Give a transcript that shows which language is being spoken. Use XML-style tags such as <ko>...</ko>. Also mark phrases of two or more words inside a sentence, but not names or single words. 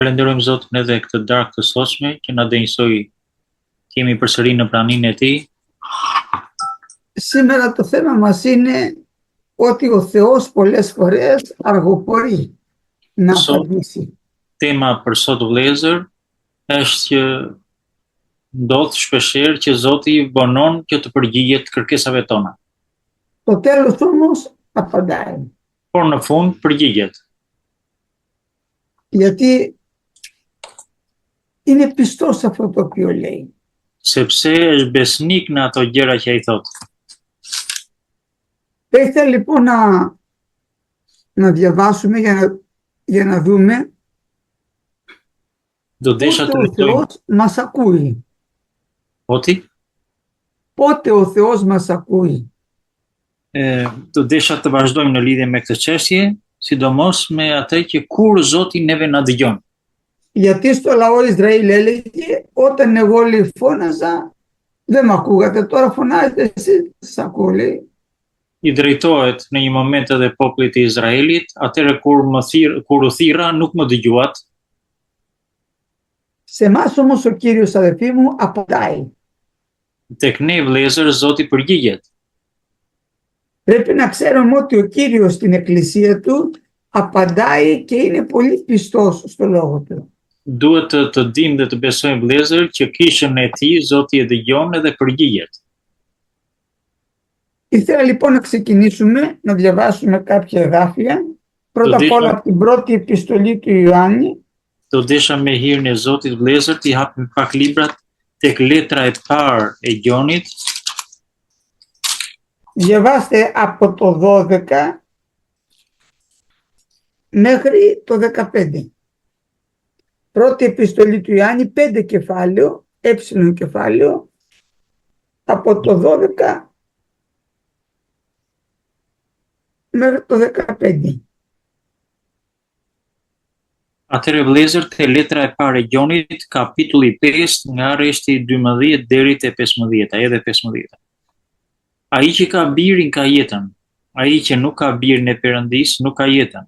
<sq>Falenderojmë Zotin edhe këtë darkë të sotshme që na dënjësoi të jemi përsëri në praninë e Tij.</sq> <el>Σήμερα το θέμα μας είναι ότι ο Θεός πολλές φορές αργοπορεί να απαντήσει.</el> <sq>Tema për sot vëllezër është që ndodh shpeshherë që Zoti vonon që të përgjigjet kërkesave tona.</sq> <el>Το τέλος όμως απαντάει.</el> <sq>Por në fund përgjigjet.</sq> <el>Γιατί είναι πιστός σε αυτό το οποίο λέει.</el> <sq>Sepse është besnik në ato gjëra që ai thot.</sq> <el>Θα ήθελα λοιπόν να διαβάσουμε για να δούμε</el> <sq>Do desha</sq> <el>πότε</el> <sq>të</sq> <el>ο Θεός μας ακούει. Oti? Πότε ο Θεός μας ακούει.</el> <sq>Do desha të vazhdojmë në lidhje me këtë çështje, sidomos me atë që kur Zoti neve na dëgjon.</sq> <el>Γιατί στο λαό Ισραήλ έλεγε όταν εγώ λέει φώναζα δεν μ' ακούγατε, τώρα φωνάζετε εσείς σας ακούω λέει.</el> <sq>I drejtohet në një moment edhe popullit të Izraelit, atëherë kur u thirra nuk më dëgjuat.</sq> <el>Σε εμάς όμως ο Κύριος αδελφοί μου απαντάει.</el> <sq>Tek ne vëllezër Zoti përgjigjet.</sq> <el>Πρέπει να ξέρουμε ότι ο Κύριος στην εκκλησία του απαντάει και είναι πολύ πιστός στο λόγο του.</el> <sq>Duhet të dimë dhe të besojmë vëllezër që kishën e Tij Zoti e dëgjon edhe përgjigjet.</sq> <el>Ήθελα λοιπόν να ξεκινήσουμε να διαβάσουμε κάποια εδάφια. Πρώτα απ' όλα από την πρώτη επιστολή του Ιωάννη.</el> <sq>Do desha me hirin e Zotit vëllezër të hapim pak librat tek letra e parë e Gjonit.</sq> <el>Διαβάστε από το 12 μέχρι το 15. Πρώτη επιστολή του Ιωάννη, 5 κεφάλαιο, κεφάλαιο, από το 12 μέχρι το 15.</el> <sq>Atëherë vëllezër, te letra e parë e Gjonit, kapitulli 5, nga rreshti 12 deri te 15, edhe 15. Ai që ka birin ka jetën, ai që nuk ka birin e Perëndis nuk ka jetën.</sq>